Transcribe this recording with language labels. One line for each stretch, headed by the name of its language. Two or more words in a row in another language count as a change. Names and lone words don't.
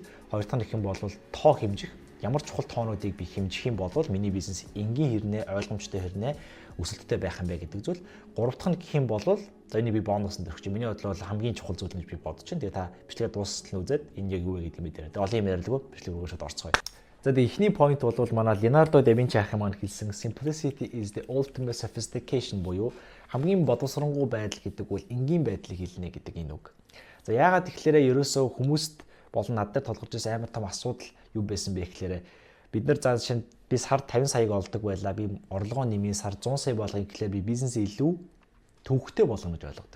Mongolian: Хоёр дахь нь болвол тоо хэмжих. Ямар чухал тоонуудыг би хэмжих юм бол миний бизнес энгийн хэрнээ ойлгомжтой хэрнээ өсөлттэй байх юм бэ гэдэг зүйл. Гурав дахь нь гэх юм бол энийг би бонусанд өргөж. Миний бодлоор хамгийн чухал зүйл гэж би бодож байна. Тэгээ та бичлэгээ дуустал нь үзээд энэ яг юу вэ гэдэг мэдэрээ. Тэгээ олон юм ярилгүй бичлэг рүү шууд орцгоё. За тэгээ эхний point бол манай Leonardo da Vinci ах маань хэлсэн
English: simplicity is the ultimate sophistication
Mongolian: буюу хамгийн боловсронгуй байдал гэдэг бол энгийн байдлыг хэлнэ гэдэг энэ үг. За яагаад тэгэхээр ерөөсөө хүмүүст болон над дээр толгорч байсан амар том асуудал юу байсан бэ гэхээр бид нар заа шинэ би сар 50 саяг олдог байлаа. Би орлогоо нэмээ сар 100 сая болгоё гэхээр би бизнесээ илүү төвөгтэй болгоно гэж ойлгодог.